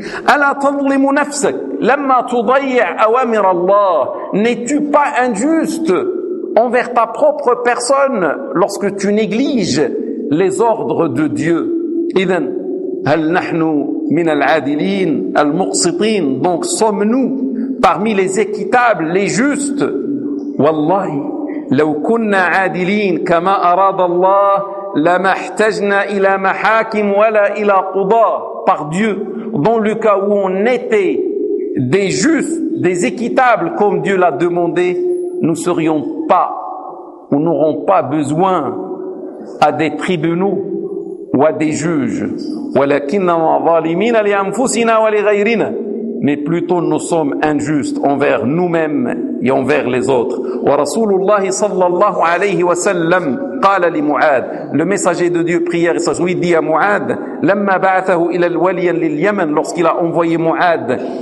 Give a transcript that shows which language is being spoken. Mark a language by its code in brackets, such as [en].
[ar] ألا تظلم نفسك لما تضيع أوامر الله؟ [fr] N'es-tu pas injuste envers ta propre personne lorsque tu négliges les ordres de Dieu? [ar] إذن هل نحن من العادلين المقسطين؟ [fr] Donc sommes-nous parmi les équitables, les justes? [ar] والله لو كنا عادلين كما أراد الله لما احتجنا إلى محاكم ولا إلى قضاء. [fr] Par Dieu, dans le cas où on était des justes, des équitables comme Dieu l'a demandé, nous serions pas, nous n'aurons pas besoin à des tribunaux ou à des juges. [ar] ولكننا ظالمين لأنفسنا ولغيرنا. [fr] Mais plutôt nous sommes injustes envers nous-mêmes et envers les autres. [ar] Wa Rasulullah sallallahu alayhi wa sallam qala li Mu'ad, [fr] le messager de Dieu, prière et sagesse, lui dit à Mu'ad, [ar] lamma ba'athahu ila al-waliyan lil-Yaman, [fr] lorsqu'il a envoyé Mu'ad